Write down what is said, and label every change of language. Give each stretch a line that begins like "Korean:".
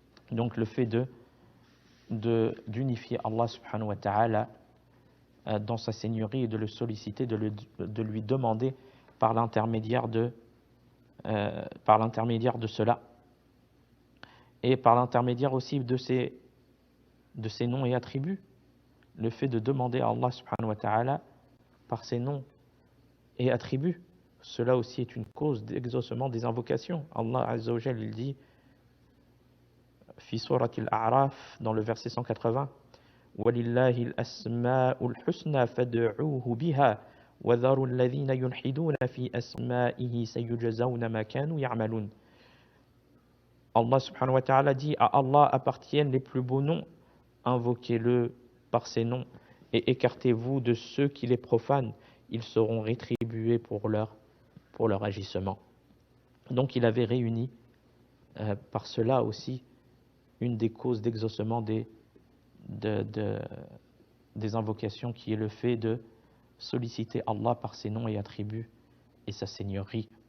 French: Donc le fait d'unifier Allah subhanahu wa ta'ala dans sa seigneurie et de le solliciter, de lui demander par l'intermédiaire de cela et par l'intermédiaire aussi de ses noms et attributs. Le fait de demander à Allah subhanahu wa ta'ala par ses noms et attributs, cela aussi est une cause d'exaucement des invocations.
Arabic: Allah Azza wa Jalla,
French: il dit
Arabic: fi surat al-A'raf
French: dans le verset 180
Arabic: وَلِلَّهِ الْأَسْمَاءُ الْحُسْنَى فَادْعُوهُ بِهَا وَذَرُوا الَّذِينَ يُلْحِدُونَ فِي أَسْمَائِهِ سَيُجْزَوْنَ مَا كَانُوا يَعْمَلُونَ.
French: Allah subhanahu wa ta'ala dit à Allah appartiennent les plus beaux noms, invoquez-le par ses noms et écartez-vous de ceux qui les profanent, ils seront rétribués pour leur agissement. Donc il avait réuni par cela aussi une des causes d'exaucement des invocations qui est le fait de solliciter Allah par ses noms et attributs et sa seigneurie.